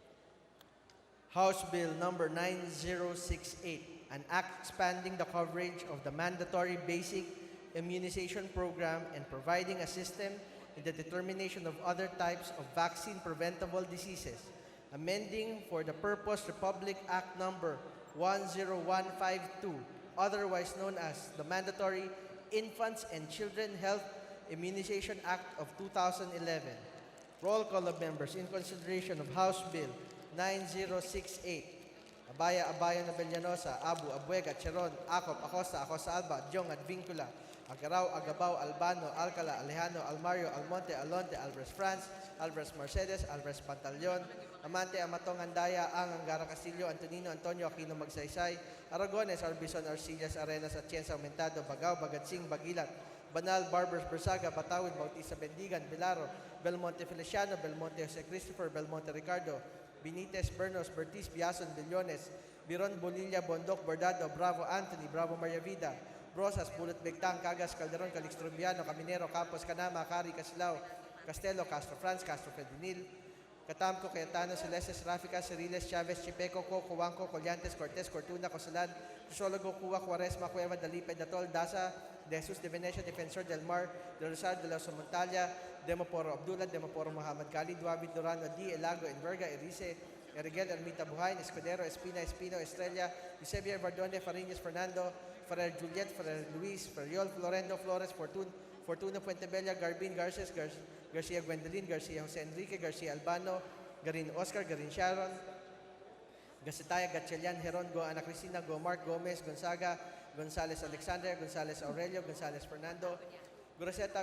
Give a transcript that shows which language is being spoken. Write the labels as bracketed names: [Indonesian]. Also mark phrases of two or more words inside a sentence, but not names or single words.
[English] House Bill number 9068, an act expanding the coverage of the mandatory basic immunization program and providing a system in the determination of other types of vaccine-preventable diseases, amending for the purpose Republic Act number 10152, otherwise known as the Mandatory Infants and Children Health Immunization Act of 2011. Roll call of members in consideration of House Bill 9068. Abaya, Abaya na Bellanosa, Abu, Abuega, Cheron, Acop, Acosta, Acosta Alba, Jong at Vincula, Agaraw, Agabao, Albano, Alcala, Alejano, Almario, Almonte, Alonte, Alvarez France, Alvarez Mercedes, Alvarez Pantaleon, Amante, Amatong, Andaya, Ang, Angara Castillo, Antonino, Antonio, Aquino Magsaysay, Aragones, Arbison, Arcillas, Arenas, Atienza, Aumentado, Bagao, Bagatsing, Bagilat, Banal, Barbers, Bersaga, Batawid, Bautista, Bendigan, Pilaro, Belmonte Feliciano, Belmonte Jose Christopher, Belmonte Ricardo, Benitez, Bernos, Bertis, Biason, Billones, Biron, Bonilla, Bondok, Bordado, Bravo Anthony, Bravo Maria Vida, Rosas, Bulot Begtang, Cagas, Calderon, Calixtrombiano, Caminero, Campos, Canama, Cari, Casilao, Castelo, Castro France, Castro Fedinil, Catamco, Cayetano, Celestes, Rafica, Ceriles, Chavez, Chipeco, Coco, Cuanco, Collantes, Cortez, Cortuna, Cosalan, Crisologo, Cuba, Cuaresma, Cueva, Dalipe, Datol, Daza, De Jesus de Venecia, Defensor del Mar, De Rosal, De la Somontalia, Demoporo Abdullah, Demoporo Muhammad Khalid, Duabit, Durano, D. Elago, Enverga, Erice, Eriguel, Ermita Buhain, Escudero, Espina, Espino, Estrella, Eusebio, Bardone, Fariñas, Fernando, Ferrer Juliet, Ferrer Luis, Ferriol, Florendo, Flores, Fortuna, Puentebella, Garbin, Garces, Garcia Gwendolyn, Garcia Jose Enrique, Garcia Albano, Garin Oscar, Garin Sharon, Gasitaya, Gatchelian, Heron, Go Ana Cristina, Go Mark, Gomez, Gonzaga, Gonzales Alexander, Gonzales Aurelio, Gonzales Fernando, Groseta,